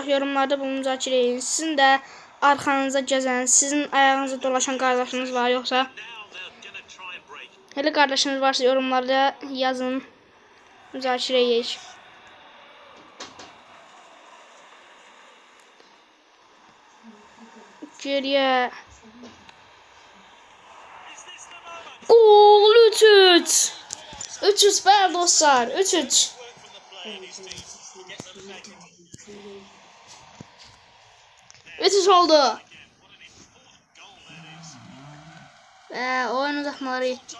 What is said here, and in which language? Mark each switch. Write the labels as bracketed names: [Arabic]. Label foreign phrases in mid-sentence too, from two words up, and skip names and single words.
[Azerbaijani] Yorumlarda bunu müzakirə edin. Sizin də arxanıza gəzən, sizin ayağınıza dolaşan qardaşınız var, yoxsa elə qardaşınız varsa yorumlarda yazın. Müzakirə edək. Geriyə. Gol 3-3. 3-3 ver dostlar. 3-3. Üç oldu. [Turkish] Ve oyun uzatmaları.